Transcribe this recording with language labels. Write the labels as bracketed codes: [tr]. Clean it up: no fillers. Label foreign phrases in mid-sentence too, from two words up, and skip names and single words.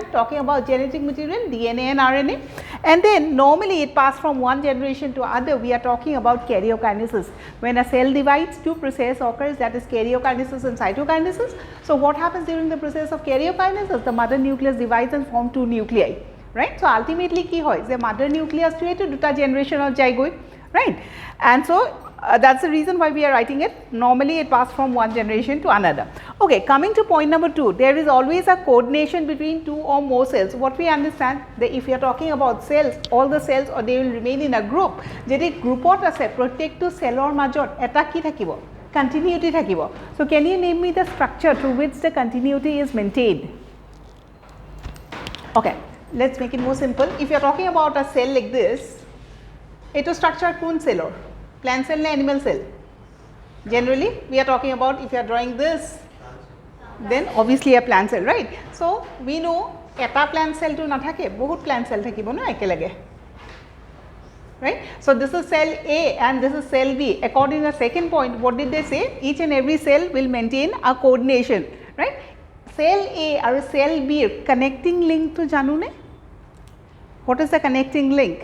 [en] Talking about genetic material, DNA and RNA, and then normally it passes from one generation to other. We are talking about karyokinesis. When a cell divides, two process occurs, that is karyokinesis and cytokinesis. So, what happens during the process of karyokinesis? The mother nucleus divides and form two nuclei, right. So, ultimately [as] কি হয় যে [en] mother nucleus [as] টো এটা দুটা [en] generation of [as] jaigoi, right. [en] And so, that is the reason why we are writing it. Normally it passes from one generation to another. Okay, coming to point number 2, there is always a coordination between two or more cells. What we understand that if we are talking about cells, all the cells or they will remain in a group. [as] যদি গ্ৰুপত আছে প্ৰত্যেক চেলৰ মাজত এটা কি থাকিব, continuity thakibo. [en] So, can you name me the structure through which the continuity is maintained? Okay, let us make it more simple. If you are talking about a cell like this, it is structured [as] কোন চেলৰ. [en] Plant cell and animal cell. Generally, we are talking about if you are drawing this, then obviously a plant cell, right. So, we know [as] eta [en] plant cell [as] টো নাথাকে, বহুত [en] plant cell [as] থাকিব না একেলগে, [en] right. So, this is cell A and this is cell B. According to the second point, what did they say? Each and every cell will maintain a coordination, right. Cell A or cell B connecting link [as] টো জানা নে? [en] What is the connecting link?